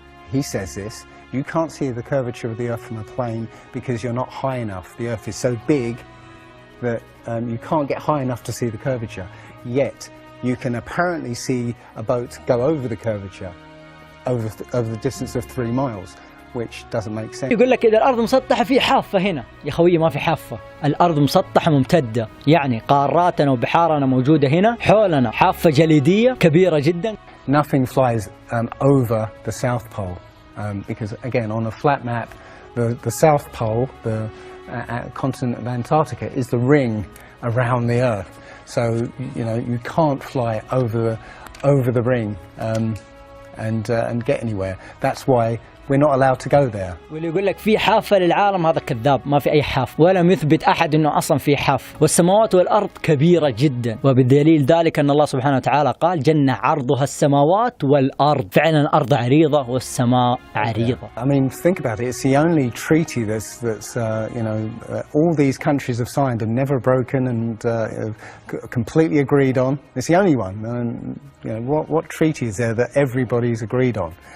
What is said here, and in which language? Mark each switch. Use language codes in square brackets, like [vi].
[en] He says this, you can't see the curvature of the Earth from a plane because you're not high enough. The Earth is so big that you can't get high enough to see the curvature. Yet, you can apparently see a boat go over the curvature, over the distance of 3 miles, which doesn't make sense. [ar] يقول لك إذا الأرض مسطحة في حافة هنا، يا خوي ما في حافة. الأرض مسطحة ممتدة، يعني قاراتنا وبحارنا موجودة هنا، حولنا حافة جليدية كبيرة جدا. [en] Nothing flies over the South Pole, because again, on a flat map, the South Pole, the continent of Antarctica, is the ring around the Earth. So you know you can't fly over the ring and get anywhere. That's why we're not allowed to go there. [ar] واللي يقول لك في حافة للعالم هذا كذاب، ما في أي حافة، ولم يثبت أحد إنه أصلا في حافة. والسماوات والأرض كبيرة جدا، وبدليل ذلك أن الله سبحانه وتعالى قال جنة عرضها السماوات والأرض. فعلا الأرض عريضة والسماء عريضة. [en] I mean, think about it. It's the only treaty that's you know all these countries have signed and never broken and completely agreed on. It's the only one. And you know what treaty is there that everybody's agreed on?